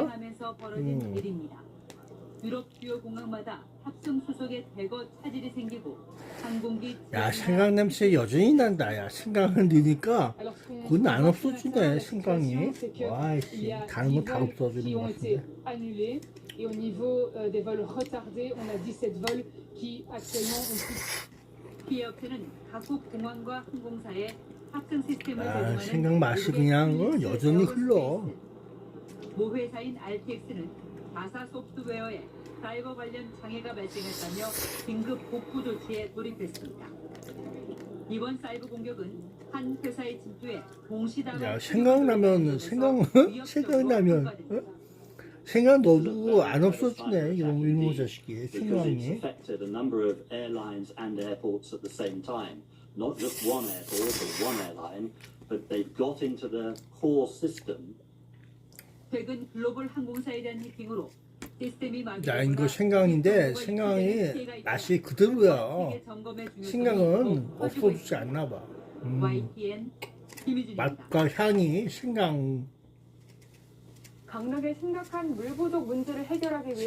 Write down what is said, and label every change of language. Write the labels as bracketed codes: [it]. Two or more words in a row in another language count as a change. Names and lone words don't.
[ko] 하면서 벌어진 일입니다. 유럽 주요 공항마다 탑승 수속에 대거 차질이 생기고 항공기 야 생강 냄새 여전히 난다. 야 생강을 넣으니까 그건 안 없어지네. 생강이. 와이씨 다른 건 다 없어지는 것 같은데. [fr] annulés et au niveau des vols retardés, on a 17 vols qui actuellement ont plus. [ko] 기업체는 각국 공항과 항공사에 탑승 시스템을 제공하는 생강 맛이 그냥 여전히 흘러. 모 회사인 RTX는 가사 소프트웨어에 사이버 관련 장애가 발생했다며 긴급 복구 조치에 돌입했습니다. 이번 사이버 공격은 한 회사의 침투에 동시다발 야 생각나면 생각나면 생각 넣어도 안 없어지네. 이놈의 자식이 [en] because it's [ko] 생강이. [en] affected a number of airlines and airports at the same time. Not just one airport or one airline, but they've got into the core system. [ko] 최근 글로벌 항공사에 대한 해킹으로 시스템이 야 이거 생강인데 생강이 맛이 그대로야. 생강은 없어지지 않나 봐. YTN 김희준입니다. 맛과 향이 생강 강릉의 심각한 물 부족 문제를 해결하기 위해